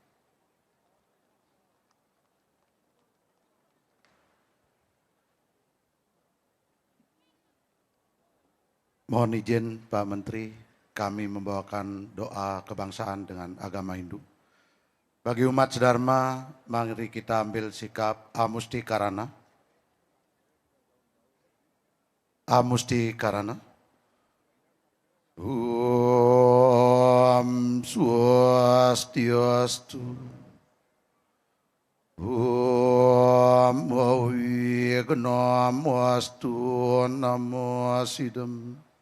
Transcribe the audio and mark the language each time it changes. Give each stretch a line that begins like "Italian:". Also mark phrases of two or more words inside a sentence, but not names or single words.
Indonesian: Mohon izin Pak Menteri, kami membawakan doa kebangsaan dengan agama Hindu. Bagi umat sedharma, mari kita ambil sikap amusti karana. Amusti karana.
Sanskrit: Om Swastiastu. Om Awignamastu Namo Sidam.